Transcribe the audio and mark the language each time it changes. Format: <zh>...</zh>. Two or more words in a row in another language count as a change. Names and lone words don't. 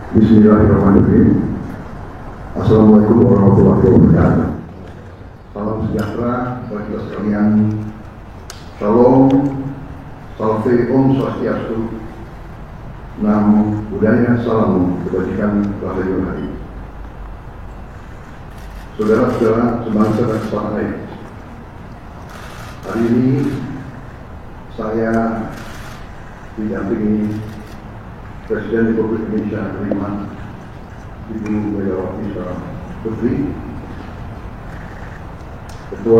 <ar>بسم الله الرحمن الرحيم. السلام عليكم ورحمة الله وبركاته.</ar> <id>Salam sejahtera bagi kita sekalian. Shalom, salve,</id> <ban>om swastiastu,</ban> <pi>namo buddhaya,</pi> <id>salam kebajikan, rahayu hari. Saudara-saudara sebangsa dan setanah air, hari ini saya didampingi Presiden Republik Indonesia kelima, Ibu Megawati Soekarno Putri, Ketua</id>